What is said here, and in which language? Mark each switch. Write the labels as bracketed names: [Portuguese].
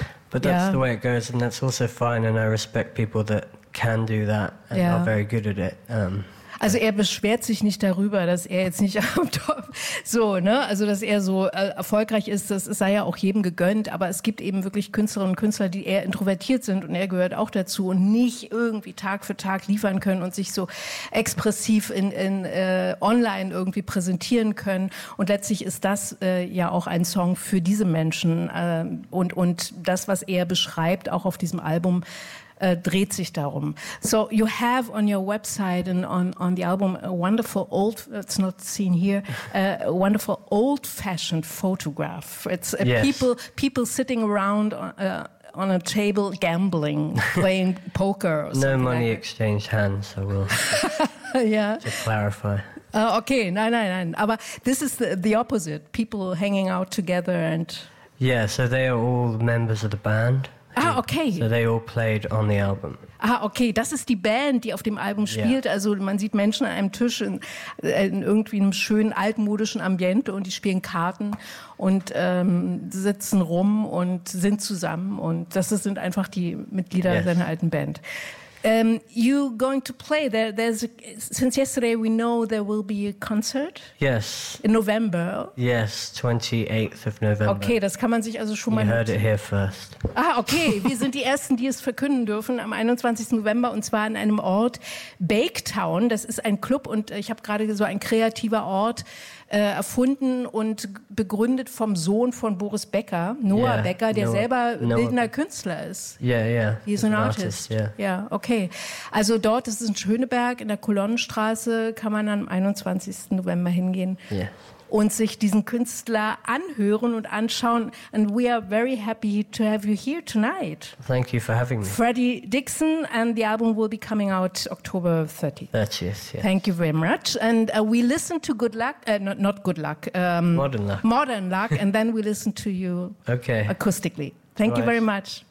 [English] But that's the way it goes, and that's also fine, and I respect people that can do that and are very good at it. [German] Also er beschwert sich nicht darüber, dass er jetzt nicht am Top so, ne? Also dass er so erfolgreich ist, das sei ja auch jedem gegönnt, aber es gibt eben wirklich Künstlerinnen und Künstler, die eher introvertiert sind und er gehört auch dazu und nicht irgendwie Tag für Tag liefern können und sich so expressiv in online irgendwie präsentieren können. Und letztlich ist das ja auch ein Song für diese Menschen und das, was er beschreibt, auch auf diesem Album, dreht sich darum. [English] So you have on your website and on the album a wonderful old, it's not seen here, a wonderful old-fashioned photograph. It's people sitting around on a table gambling, playing poker. Or no something money like exchange hands, I will to clarify. Okay, [German] nein. Aber [English] this is the opposite. People hanging out together and... Yeah, so they are all members of the band. Ah, okay. So they all played on the album. Ah, okay. [German] Das ist die Band, die auf dem Album spielt. [English] Yeah. [German] Also man sieht Menschen an einem Tisch in irgendwie einem schönen altmodischen Ambiente und die spielen Karten und sitzen rum und sind zusammen. Und das sind einfach die Mitglieder seiner alten Band. [English] You're going to play. Since yesterday we know there will be a concert. Yes. In November. Yes, 28th of November. [German] Okay, das kann man sich also schon [English] you [German] mal... [English] You heard it here first. Ah, okay. [German] Wir sind die Ersten, die es verkünden dürfen am 21. November und zwar in einem Ort, Baketown. Das ist ein Club und ich habe gerade so ein kreativer Ort erfunden und begründet vom Sohn von Boris Becker, Noah Becker, der selber bildender Künstler ist. [English] Yeah. He's an artist. Yeah. [German] Ja, okay. Also dort, das ist in Schöneberg, in der Kolonnenstraße, kann man am 21. November hingehen und sich diesen Künstler anhören und anschauen. [English] And we are very happy to have you here tonight. Thank you for having me. Freddie Dixon, and the album will be coming out October 30th. Yes. Thank you very much. And we listen to Good Luck, not Good Luck. Modern Luck. Modern Luck, and then we listen to you acoustically. Thank you very much.